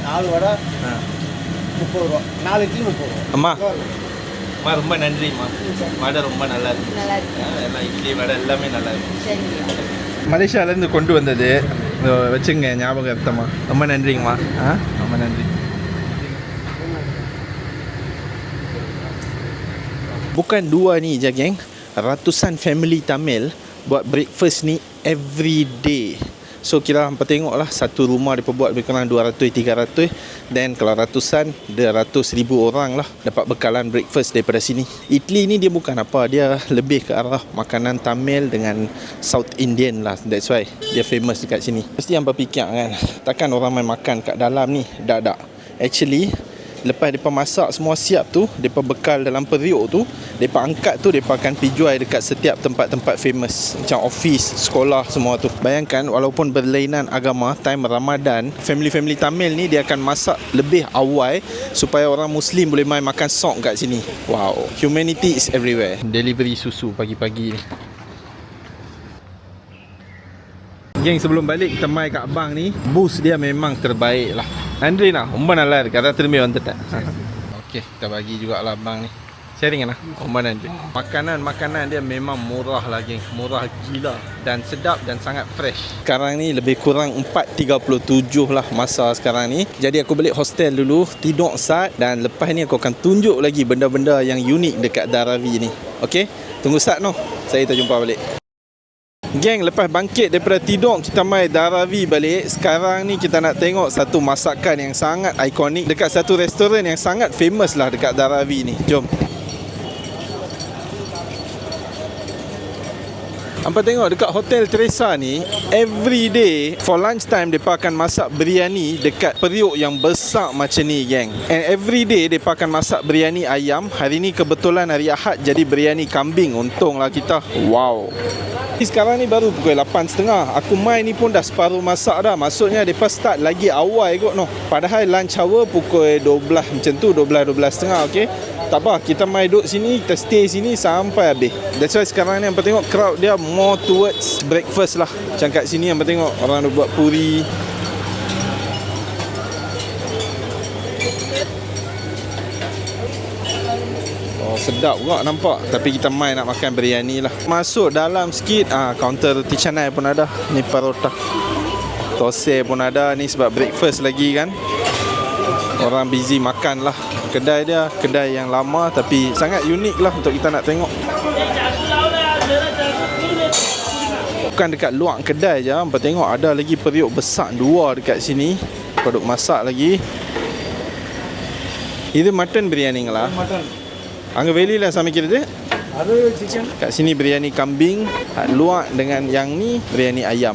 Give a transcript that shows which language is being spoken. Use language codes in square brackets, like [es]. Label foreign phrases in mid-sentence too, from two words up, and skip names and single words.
[ta] 4 வடை 30 ரூபா, 4 இட்லி 30 ரூபா. அம்மா அம்மா ரொம்ப நன்றிம்மா. வடை ரொம்ப நல்லா இருக்கு. எல்லாம் இட்லி வடை எல்லாமே நல்லா இருக்கு. மலேசியாவிலேருந்து கொண்டு வந்தது வச்சுங்க ஞாபகார்த்தமா. ரொம்ப நன்றிங்கம்மா. ரொம்ப நன்றி. [ms] Bukan dua ni je geng, ratusan family Tamil buat breakfast ni [en] every day. [ms] So kira hampa tengok lah, satu rumah mereka buat lebih kurang 200-300. Then kalau ratusan, dia ratus ribu orang lah dapat bekalan breakfast daripada sini. Idli ni dia bukan apa, dia lebih ke arah makanan Tamil dengan South Indian lah. [en] That's why [ms] dia famous dekat sini. Mesti hampa fikir kan, takkan orang main makan kat dalam ni. Tak. Actually, lepas mereka masak semua siap tu, mereka bekal dalam periuk tu, mereka angkat tu, mereka akan pergi jual dekat setiap tempat-tempat famous macam office, sekolah, semua tu. Bayangkan walaupun berlainan agama, time Ramadan, family-family Tamil ni dia akan masak lebih awal supaya orang Muslim boleh main makan sok kat sini. [en] Wow, humanity is everywhere. [ms] Delivery susu pagi-pagi ni. Geng, sebelum balik kita mai kat abang ni, boost dia memang terbaik lah. [ta] Nandri nak, ரொம்ப நல்லா இருக்கு. அதான் திரும்பி வந்துட்டேன். [ms] Okey, kita bagi jugalah abang ni. Sharing lah. [ta] ரொம்ப நன்றி. [ms] Makanan dia memang murah lah geng. Murah gila dan sedap dan sangat fresh. Sekarang ni lebih kurang 4.37 lah masa sekarang ni. Jadi aku balik hostel dulu, tidur sat, dan lepas ni aku akan tunjuk lagi benda-benda yang unik dekat Dharavi ni. Okey? Tunggu sat noh. Saya terjumpa balik. Geng, lepas bangkit daripada tidur, kita mai Dharavi balik. Sekarang ni kita nak tengok satu masakan yang sangat ikonik dekat satu restoran yang sangat famous lah dekat Dharavi ni. Jom. Hampa tengok dekat Hotel Teresa ni, [en] every day for lunch time [ms] mereka akan masak biryani dekat periuk yang besar macam ni geng. [en] And every day [ms] mereka akan masak biryani ayam. Hari ni kebetulan hari Ahad jadi biryani kambing. Untunglah kita. Wow. Sekarang ni baru pukul 8.30. Aku main ni pun dah separuh masak dah. Maksudnya mereka start lagi awal kot noh. Padahal [en] lunch hour [ms] pukul 12 macam tu, 12.30, okey. Tak apa, kita main duduk sini, kita stay sini sampai habis. [en] That's why [ms] sekarang ni hampa tengok crowd dia [en] more towards breakfast [ms] lah. Macam kat sini hampa tengok orang dah buat puri. Sedap juga nampak. Tapi kita main nak makan biryani lah. Masuk dalam sikit, kaunter roti canai pun ada. Ni parota, tosai pun ada. Ni sebab breakfast lagi kan, orang busy makan lah. Kedai dia kedai yang lama tapi sangat unik lah untuk kita nak tengok. Bukan dekat luar kedai je, hampa tengok ada lagi periuk besar 2 dekat sini. Produk masak lagi. Itu mutton biryani lah. [ta] அங்கே வெளியில் சமைக்கிறது அது சிக்கன். [ms] Kat sini biryani kambing, luar dengan yang ni biryani ayam.